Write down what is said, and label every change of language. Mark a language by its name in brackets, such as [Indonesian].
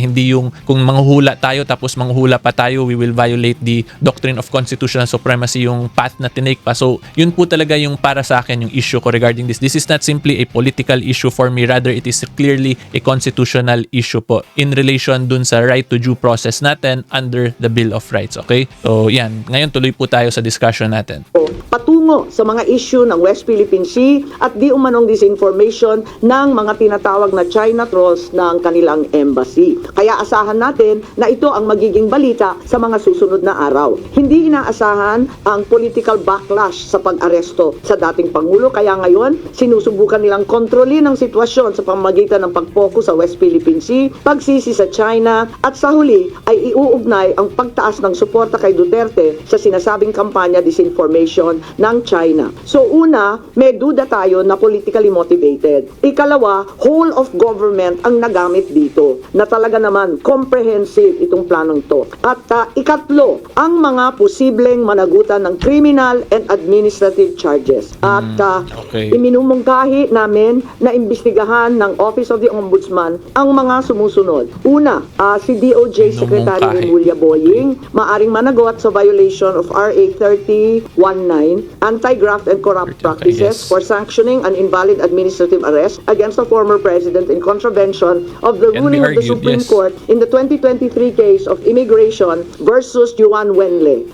[Filipino] Hindi yung kung manghuhula tayo tapos manghuhula pa tayo, [English] we will violate the doctrine of constitutional supremacy [Filipino] yung path na tinake pa. So yun po talaga yung para sa akin yung issue ko regarding this. [English] This is not simply a political issue for me, rather it is clearly a constitutional issue po in relation dun sa right to due process natin under the Bill of Rights. [Filipino] Okay? So yan, ngayon tuloy po tayo sa discussion natin. Patungo sa mga issue ng West Philippine Sea at di umanong disinformation ng mga tinatawag na China trolls ng kanilang embassy. Kaya asahan natin na ito ang magiging balita sa mga susunod na araw. Hindi inaasahan ang political backlash sa pag-aresto sa dating Pangulo, kaya ngayon sinusubukan nilang kontrolin ang sitwasyon sa pamamagitan ng pag-focus sa West Philippine Sea, pagsisi sa China, at sa huli ay iuugnay ang pagtaas ng suporta kay Duterte sa sinasabing kampanya disinformation ng China. So una, may duda tayo na politically motivated. Ikalawa, [English] whole of government [Filipino] ang nagamit dito na talaga naman comprehensive itong planong to. At ikatlo, ang mga posibleng managutan ng criminal and administrative charges. At iminumungkahi namin na imbestigahan ng Office of the Ombudsman ang mga sumusunod. Una, si [English] DOJ Secretary Julia Boying [Filipino] maaring managot sa [English] violation of RA 3019, Anti-Graft and Corrupt Practices for sanctioning an invalid administrative arrest against the former president in contravention of the ruling of the Supreme Court in the 2023 case of immigration versus Juan Wenle.